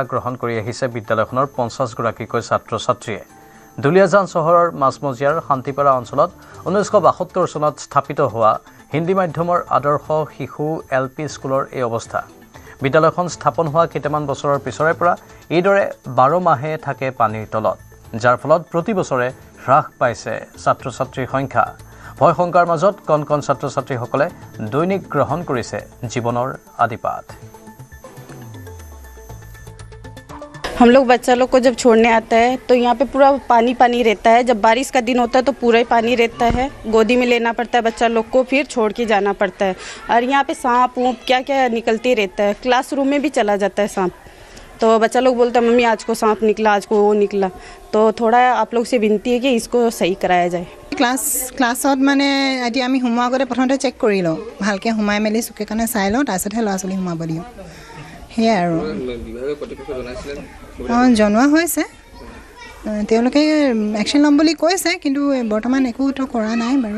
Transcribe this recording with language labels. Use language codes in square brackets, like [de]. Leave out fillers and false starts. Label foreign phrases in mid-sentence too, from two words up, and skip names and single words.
[as] গ্ৰহণ কৰি আহিছে বিদ্যালয়খনৰ 50 গৰাকীকৈ ছাত্ৰ ছাত্ৰীয়ে দুলিয়াজান চহৰৰ মাজমজিয়াৰ শান্তিপাৰা অঞ্চলত 1972 চনত স্থাপিত হোৱা হিন্দী মাধ্যমৰ আদৰ্শ শিশু LP স্কুলৰ এই অৱস্থা বিদ্যালয়খন স্থাপন হোৱা কেইটামান বছৰৰ পিছৰে পৰা এইদৰে 12 মাহে থাকে পানীৰ তলত যাৰ ফলত প্ৰতি বছৰে হ্ৰাস পাইছে ছাত্ৰ ছাত্ৰীৰ সংখ্যা ভয় শংকাৰ মাজত কণ কণ ছাত্ৰ ছাত্ৰীসকলে দৈনিক গ্ৰহণ কৰিছে জীৱনৰ আদিপাঠ [hi] हम लोग बच्चा लोग को जब छोड़ने आता है तो यहाँ पे पूरा पानी पानी रहता है जब बारिश का दिन होता है तो पूरा ही पानी रहता है गोदी में लेना पड़ता है बच्चा लोग को फिर छोड़ के जाना पड़ता है और यहाँ पे सांप वूप क्या क्या निकलते रहता है क्लासरूम में भी चला जाता है सांप तो बच्चा लोग बोलता है मम्मी आज को सांप निकला आज को वो निकला तो थोड़ा आप लोग से विनती है कि इसको सही कराया जाए [as] ক্লাছত মানে এতিয়া আমি সোমোৱাৰ আগতে প্ৰথমতে চেক কৰি লওঁ ভালকৈ সোমাই মেলি চুকে কাণে চাই লওঁ তাৰপিছতহে ল'ৰা ছোৱালী সোমাব দিওঁ সেয়াই আৰু অঁ জনোৱা হৈছে তেওঁলোকে একশ্যন ল'ম বুলি কৈছে কিন্তু বৰ্তমান একোতো কৰা নাই বাৰু